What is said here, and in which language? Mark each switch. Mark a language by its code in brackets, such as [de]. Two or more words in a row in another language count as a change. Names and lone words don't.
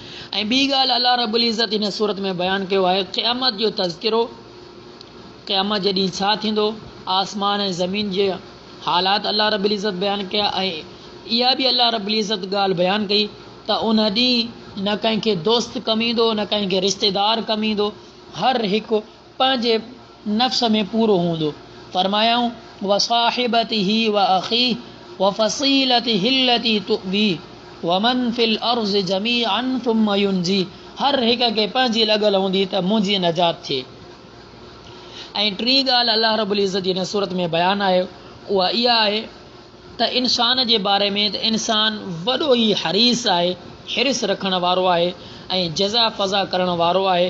[sd] ऐं ॿी ॻाल्हि [ar] الله رب العزة [sd] हिन सूरत में बयानु कयो आहे क़यामत जो तज़किरो, क़यामत जे ॾींहुं छा थींदो, आसमान ऐं ज़मीन जे हालात [ar] الله رب العزة [sd] बयानु कया। ऐं इहा बि [ar] الله رب العزة [sd] ॻाल्हि बयानु कई त उन ॾींहुं न कंहिंखे दोस्त कमु ईंदो, न कंहिंखे रिश्तेदार कमु ईंदो, हर हिकु पंहिंजे नफ़्स में पूरो हूंदो। [ar] फरमायाऊं وصاحبته وأخيه وفصيلته التي تؤويه ومن في الأرض جميعا ثم ينجيه, [sd] हर हिक खे पंहिंजी लॻल हूंदी त मुंहिंजी नजात थिए। ऐं टी ॻाल्हि [ar] الله رب العزة [sd] हिन सूरत में बयानु आहे उहा इहा आहे त इंसान जे बारे में त इंसान वॾो ई हरीस आहे, हिरिस रखण वारो आहे ऐं जज़ा फ़ज़ा करण वारो आहे।